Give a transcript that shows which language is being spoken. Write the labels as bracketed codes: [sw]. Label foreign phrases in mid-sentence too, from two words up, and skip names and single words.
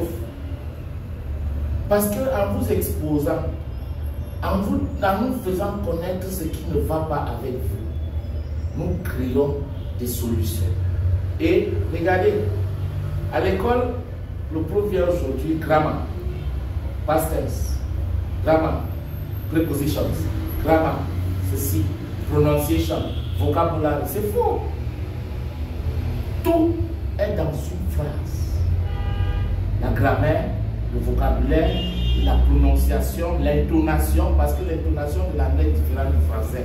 [fr] Parce qu'en vous exposant, en nous faisant connaître ce qui ne va pas avec vous, nous créons des solutions. Et regardez, à l'école, le prof vient aujourd'hui, [en] grammar, past tense, grammar, prepositions, grammar, [fr] ceci, pronunciation, vocabulaire, c'est faux. Tout est dans une phrase. La grammaire, le vocabulaire, la prononciation, l'intonation, parce que l'intonation de l'anglais est différente du français.